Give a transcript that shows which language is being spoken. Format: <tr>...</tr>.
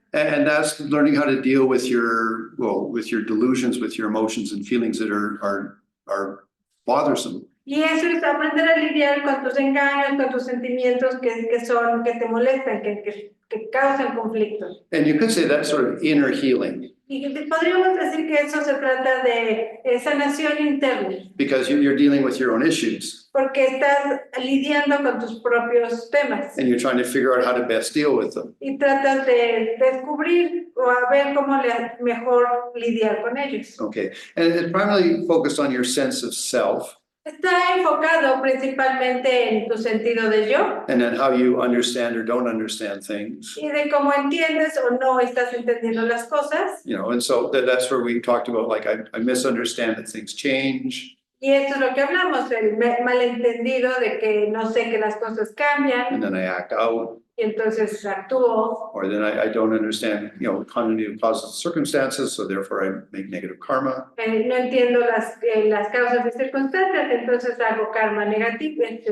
<en>And that's learning how to deal with your delusions, with your emotions and feelings that are bothersome.</en> <es>Y eso es aprender a lidiar con tus engaños, con tus sentimientos que te molestan, que causan conflictos.</es> <en>And you could say that's sort of inner healing.</en> <es>Y podríamos decir que eso se trata de sanación interna.</es> <en>Because you're dealing with your own issues.</en> <es>Porque estás lidiando con tus propios temas.</es> <en>And you're trying to figure out how to best deal with them.</en> <es>Y tratas de descubrir o a ver cómo mejor lidiar con ellos.</es> <en>Okay, and it's primarily focused on your sense of self.</en> <es>Está enfocado principalmente en tu sentido de yo.</es> <en>And then how you understand or don't understand things.</en> <es>Y de cómo entiendes o no estás entendiendo las cosas.</es> <en>And so that's where we talked about, like, I misunderstand that things change.</en> <es>Y esto es lo que hablamos, el malentendido de que no sé que las cosas cambian</es> <en>and then I act out,</en> <es>y entonces actúo.</es> <en>or then I don't understand, continuity of causes and circumstances, so therefore I make negative karma.</en> <es>No entiendo las causas y circunstancias, entonces hago karma negativo.</es>